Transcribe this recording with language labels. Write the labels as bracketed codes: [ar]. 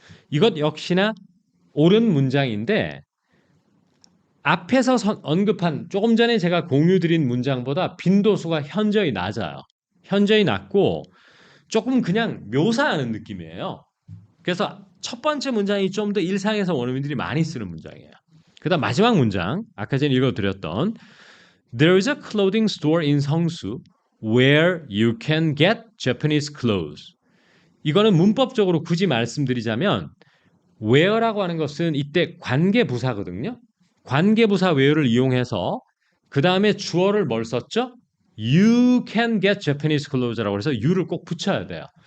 [ko] 이것 역시나 옳은 문장인데 앞에서 언급한 조금 전에 제가 공유드린 문장보다 빈도수가 현저히 낮아요. 현저히 낮고 조금 그냥 묘사하는 느낌이에요. 그래서 첫 번째 문장이 좀 더 일상에서 원어민들이 많이 쓰는 문장이에요. 그다음 마지막 문장 아까 전에 읽어드렸던 [en] There is a clothing store in 성수 where you can get Japanese clothes. [ko] 이거는 문법적으로 굳이 말씀드리자면 where라고 하는 것은 이때 관계부사거든요. 관계부사 where를 이용해서 그 다음에 주어를 뭘 썼죠? [en] You can get Japanese clothes [ko] 라고 해서 you를 꼭 붙여야 돼요.